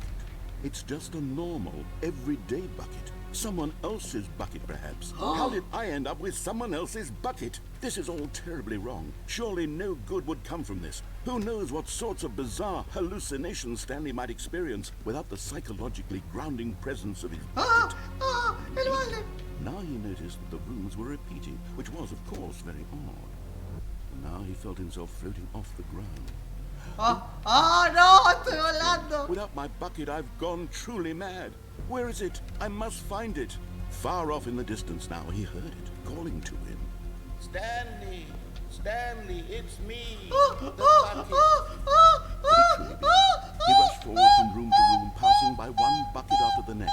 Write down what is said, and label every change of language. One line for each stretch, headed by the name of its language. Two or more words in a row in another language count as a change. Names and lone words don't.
English: It's just a normal, everyday bucket. Someone else's bucket, perhaps. How did I end up with someone else's bucket? This is all terribly wrong. Surely no good would come from this. Who knows what sorts of bizarre hallucinations Stanley might experience without the psychologically grounding presence of his bucket.
Spanish: El balde.
English: Now he noticed that the rooms were repeating, which was, of course, very odd. Now he felt himself floating off the ground.
Spanish: No, estoy volando.
English: Without my bucket, I've gone truly mad. Where is it? I must find it. Far off in the distance now, he heard it, calling to him. Stanley! Stanley, it's me! Could it truly be? He rushed forward from room to room, passing by one bucket after the next.